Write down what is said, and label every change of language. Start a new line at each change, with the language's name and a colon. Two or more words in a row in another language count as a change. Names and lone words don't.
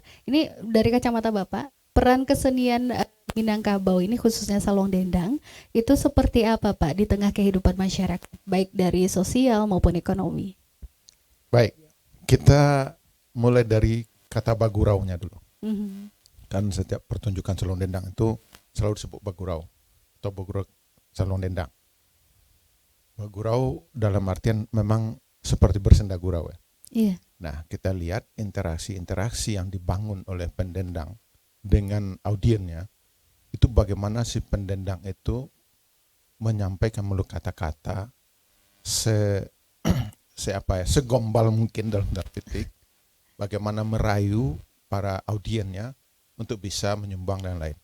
Indonesian: Ini dari kacamata Bapak, peran kesenian Minangkabau ini khususnya Saluang Dendang itu seperti apa Pak di tengah kehidupan masyarakat, baik dari sosial maupun ekonomi? Baik, kita mulai dari kata baguraunya dulu. Kan setiap pertunjukan Saluang Dendang itu selalu disebut bagurau atau bagurau Saluang Dendang. Bagurau dalam artian memang seperti bersenda gurau ya. Iya. Nah, kita lihat interaksi-interaksi yang dibangun oleh pendendang dengan audiennya, itu bagaimana si pendendang itu menyampaikan melalui kata-kata segombal mungkin dalam tanda petik, bagaimana merayu para audiennya untuk bisa menyumbang dan lain.